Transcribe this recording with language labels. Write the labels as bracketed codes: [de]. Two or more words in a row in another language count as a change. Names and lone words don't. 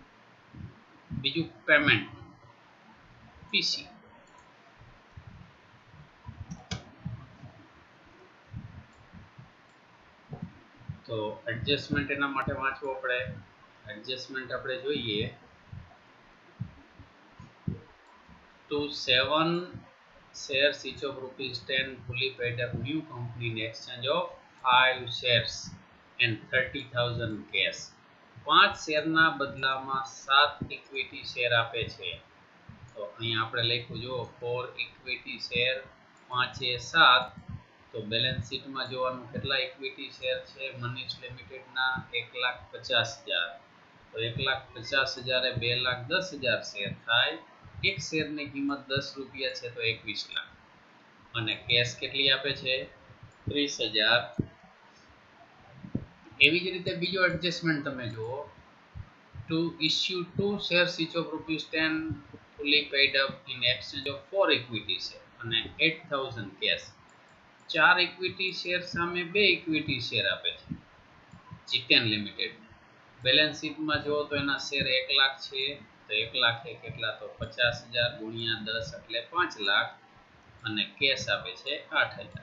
[gu] બીજું પેમેન્ટ પીસી. તો એડજસ્ટમેન્ટ એના માટે વાંચવો પડે. એડજસ્ટમેન્ટ આપણે જોઈએ [en] to 7 shares each of ₹10 fully paid up new company in exchange of 5 shares and 30,000 cash. [gu] 5 શેરના બદલામાં 7 [en] equity share [gu] આપે છે. તો અહીંયા આપણે લખ્યું જો 4 [en] equity share [gu] 5 એ 7. તો [en] balance sheetમાં [gu] જોવાનું કેટલા [en] equity share [gu] છે મનીષ લિમિટેડના 1,50,000. તો 1,50,000 એ 2,10,000 શેર થાય. એક શેરની કિંમત 10 રૂપિયા છે તો 21 લાખ. અને કેશ કેટલી આપે છે 30,000. એવી જ રીતે બીજો એડજસ્ટમેન્ટ તમે જુઓ [en] to issue 2 shares each of ₹10 fully paid up in exchange of 4 equity share અને 8,000 cash. [gu] 4 [en] equity share [gu] સામે 2 [en] equity share [gu] આપે છે જીતેન લિમિટેડ. [en] balance sheetમાં [gu] જો તો એના શેર 1 લાખ છે. તો 1 લાખ એ કેટલા તો 50,000 ગુણ્યા 10 એટલે 5 લાખ અને કેશ આપે છે 8,000.